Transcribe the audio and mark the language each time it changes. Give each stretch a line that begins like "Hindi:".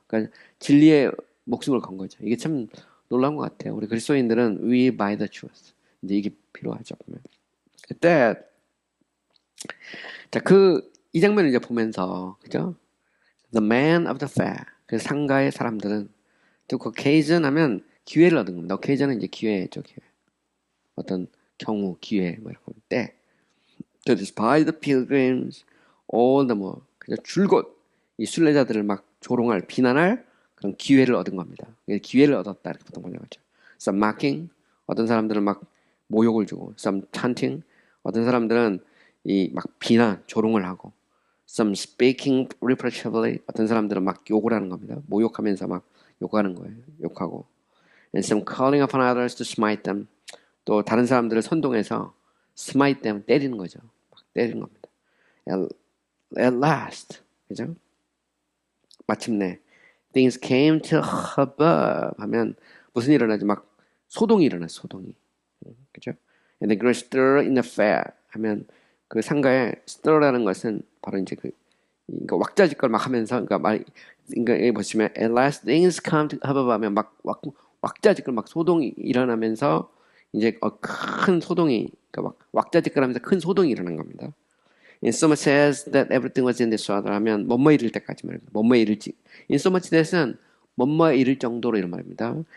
Korean: 그러니까 진리에 목숨을 건 거죠. 이게 참 놀라운 것 같아요.
English: 우리 그리스도인들은 we buy the truth.
Korean: 이제 이게 필요하죠. 보면. 그때 자, 이 장면을 이제 보면서 그죠?
English: The man of the fair.
Korean: 그 상가의 사람들은 또 그 occasion 하면 기회를 얻은 겁니다. occasion은 이제 기회죠, 기회. 어떤 경우, 기회 뭐 이런 건데. To despise the pilgrims, all the more 그냥 줄곧 이 순례자들을 막 조롱할, 비난할 그런 기회를 얻은 겁니다. 기회를 얻었다 이렇게 보통 번역하죠. Some mocking, 어떤 사람들은 막 모욕을 주고, some taunting, 어떤 사람들은 이 막 비난, 조롱을 하고, some speaking reproachably, 어떤 사람들은 막 욕을 하는 겁니다. 모욕하면서 막 욕하는 거예요.
English: 욕하고, and some calling upon others to smite them.
Korean: 또 다른 사람들을 선동해서 smite them, 때리는 거죠. 막 때리는 겁니다. At last, 그죠? 마침내 things came to hubbub 하면 무슨 일이 일어나지? 막 소동이 일어나, 소동이. 그죠? And the great stir in the fair 하면 그 상가에 stir라는 것은 바로 이제 그러니까 왁자지껄 막 하면서 그러니까 여기 보시면 at last things come to hubbub 하면 막 왁자지껄 막 소동이 일어나면서 이제 큰 소동이 그러니까 막 왁자지껄하면서 큰 소동이 일어난 겁니다.
English: In so much as that everything was in disorder 하면 뭐뭐 이를 때까지 말입니다.
Korean: 뭐뭐 이를지. In so much that 은 뭐뭐 이를 정도로 이런 말입니다.